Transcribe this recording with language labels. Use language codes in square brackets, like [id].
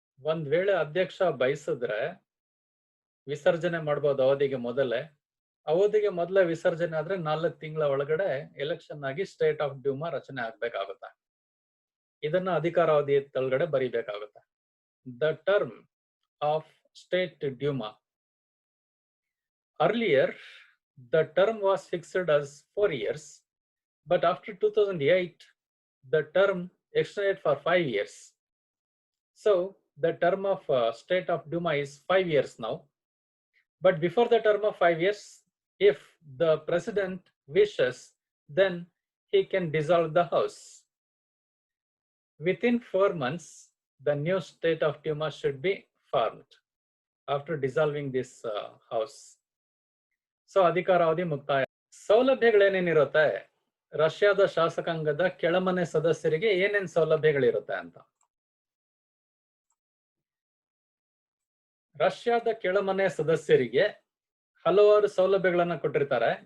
[kn] ಒಂದ್ ವೇಳೆ ಅಧ್ಯಕ್ಷ ಬಯಸಿದ್ರೆ ವಿಸರ್ಜನೆ ಮಾಡಬಹುದು ಅವಧಿಗೆ ಮೊದಲೇ. ಅವಧಿಗೆ ಮೊದಲೇ ವಿಸರ್ಜನೆ ಆದ್ರೆ 4 ತಿಂಗಳ ಒಳಗಡೆ ಎಲೆಕ್ಷನ್ ಆಗಿ ಸ್ಟೇಟ್ ಆಫ್ ಡ್ಯೂಮಾ ರಚನೆ ಆಗ್ಬೇಕಾಗುತ್ತೆ. ಇದನ್ನ ಅಧಿಕಾರಾವಧಿ ತಳಗಡೆ ಬರೀಬೇಕಾಗುತ್ತೆ. [en] The term of State Duma. Earlier, the term was fixed as 4 years, but after 2008, the term extended for 5 years. So, the term of State of Duma is 5 years now. But before the term of 5 years, if the president wishes, then he can dissolve the house. Within 4 months, the new State of Duma should be formed after dissolving this house. [kn] So ಅಧಿಕಾರಾವಧಿ ಮುಕ್ತಾಯ. ಸೌಲಭ್ಯಗಳೇನೇನಿರುತ್ತೆ ರಷ್ಯಾದ ಶಾಸಕಾಂಗದ ಕೆಳಮನೆ ಸದಸ್ಯರಿಗೆ ಏನೇನ್ ಸೌಲಭ್ಯಗಳಿರುತ್ತೆ ಅಂತ. ರಷ್ಯಾದ ಕೆಳಮನೆ ಸದಸ್ಯರಿಗೆ ಹಲವಾರು ಸೌಲಭ್ಯಗಳನ್ನ ಕೊಟ್ಟಿರ್ತಾರೆ.